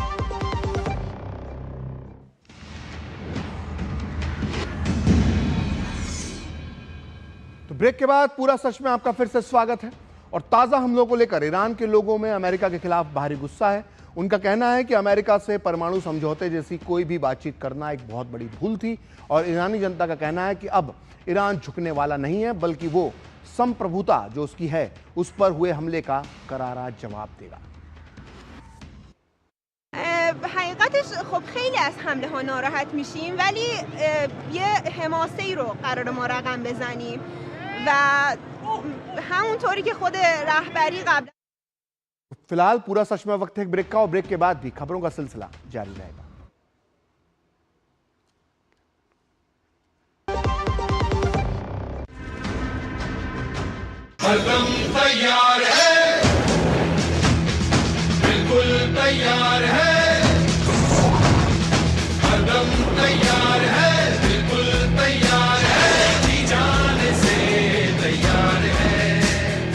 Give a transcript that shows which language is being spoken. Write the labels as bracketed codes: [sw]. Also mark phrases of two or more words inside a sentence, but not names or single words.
[hi] तो ब्रेक के बाद पूरा सच में आपका फिर से स्वागत है और ताजा हमलों को लेकर ईरान के लोगों में अमेरिका के खिलाफ भारी गुस्सा है। उनका कहना है कि अमेरिका से परमाणु समझौते जैसी कोई भी बातचीत करना एक बहुत बड़ी भूल थी और ईरानी जनता का कहना है कि अब ईरान झुकने वाला नहीं है बल्कि वो संप्रभुता जो उसकी है उस पर हुए हमले का करारा जवाब देगा। [fa] حقیقتش خب خیلی از حمله ها ناراحت میشیم ولی یه حماسه ای رو قرار ما رقم بزنیم و همونطوری که خود رهبری قبل [hi] फिलहाल पूरा सच में वक्त है ब्रेक का और ब्रेक के बाद भी खबरों का सिलसिला जारी रहेगा। हरदम तैयार है, बिल्कुल तैयार है, हरदम तैयार है, बिल्कुल तैयार है, जी जाने से तैयार है।